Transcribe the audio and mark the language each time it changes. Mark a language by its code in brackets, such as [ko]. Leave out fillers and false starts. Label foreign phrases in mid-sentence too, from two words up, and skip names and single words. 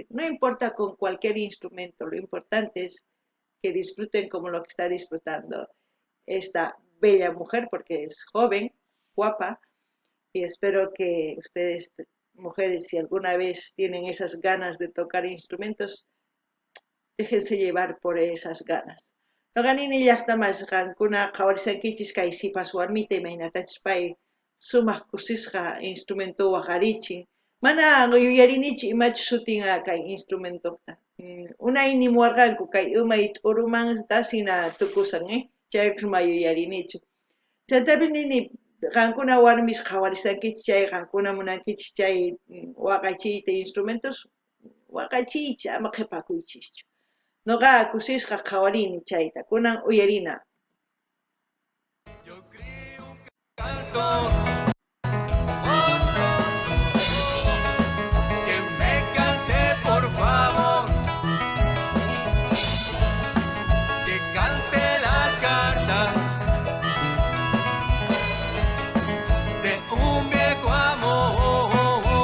[es] No importa con cualquier instrumento, lo importante es que disfruten como lo que está disfrutando esta bella mujer, porque es joven, guapa, y espero que ustedes, mujeres, si alguna vez tienen esas ganas de tocar instrumentos, déjense llevar por esas ganas. [qu] Noqanini llaqtamas qankuna qhawarisankichis kay sipas warmita imaynatachus pay sumaq kusisqa instrumento waqarichin. Mana yuyarinichu imachu sutinqa kay instrumentoqta. Unay nimuwarqanku kay umay t'urumanta sina tukusan, chaypish ma yuyarinichu. Chaytapis nini qankuna warmis qhawarisankichis chay qankuna munankichis chay waqachiyta instrumentos waqachiycha ama qhipakuychischu. Noqa kusisqa qhawarini chayta, kunan uyarina. [es] Yo escribí un canto. Que me cante, por favor. Que cante la carta de un viejo amor.